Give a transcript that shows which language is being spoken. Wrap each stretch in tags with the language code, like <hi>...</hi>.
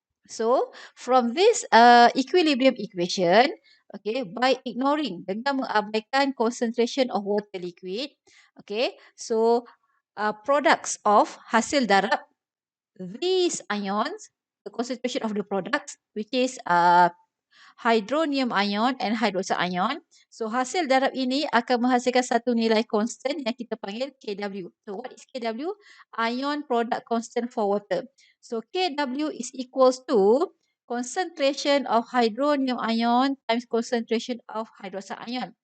<en>So, from this equilibrium equation, okay, by ignoring,</en> <ms>dengan mengabaikan</ms> <en>concentration of water liquid, okay, so products of</en> <ms>hasil darab,</ms> <en>these ions, the concentration of the products, which is hydronium ion and hydroxide ion.</en> <ms>So, hasil darab ini akan menghasilkan satu nilai constant yang kita panggil Kw.</ms> <en>So, what is Kw? Ion product constant for water. So, Kw is equals to concentration of hydronium ion times concentration of hydroxide ion.</en>